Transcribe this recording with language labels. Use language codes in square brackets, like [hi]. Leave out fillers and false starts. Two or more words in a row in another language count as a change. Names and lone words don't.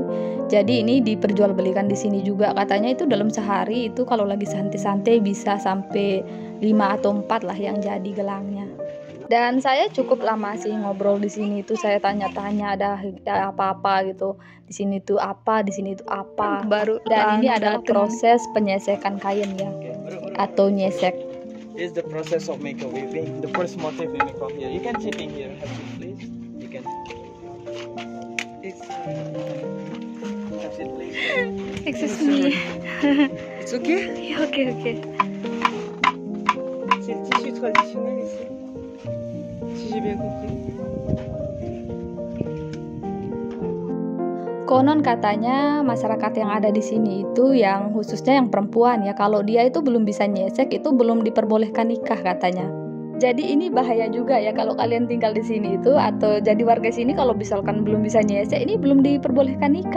[id] Jadi ini diperjualbelikan di sini juga. Katanya itu dalam sehari itu kalau lagi santai-santai bisa sampai 5 atau 4 lah yang jadi gelangnya. Dan saya cukup lama sih ngobrol di sini itu, saya tanya-tanya ada apa-apa gitu. Di sini tuh apa, di sini tuh apa. Baru dan ini adalah proses penyesekan kain ya. Atau nyesek. [en] Is the process of make a weaving. The first motif we make up here. You can sit in here, have it please. You can. Have it please. Excuse me. It's okay. Okay. [fr] C'est le tissu traditionnel ici. Si j'ai bien compris. [id] Konon katanya masyarakat yang ada di sini itu yang khususnya yang perempuan ya, kalau dia itu belum bisa nyesek itu belum diperbolehkan nikah katanya. Jadi ini bahaya juga ya kalau kalian tinggal di sini itu atau jadi warga sini, kalau misalkan belum bisa nyesek ini belum diperbolehkan nikah.